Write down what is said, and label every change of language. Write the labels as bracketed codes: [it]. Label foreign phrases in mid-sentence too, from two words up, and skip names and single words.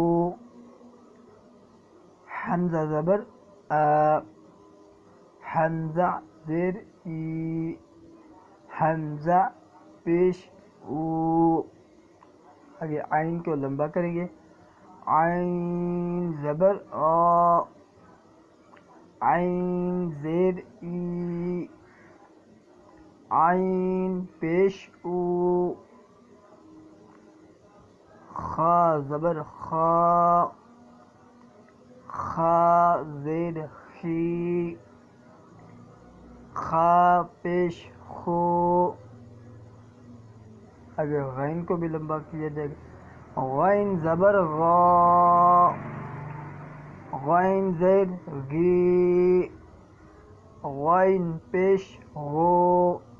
[ur] حمزہ زبر آ، حمزہ زیر ای، حمزہ پیش او۔ آگے عین کو لمبا کریں گے، عین زبر آ، عین زیر ای، عین پیش او۔ خا زبر خا، خا زیر خی، خا پیش خو۔ آگے غین کو بھی لمبا کیا جائے گا، غین زبر غا، غین زیر غی، غین پیش غو۔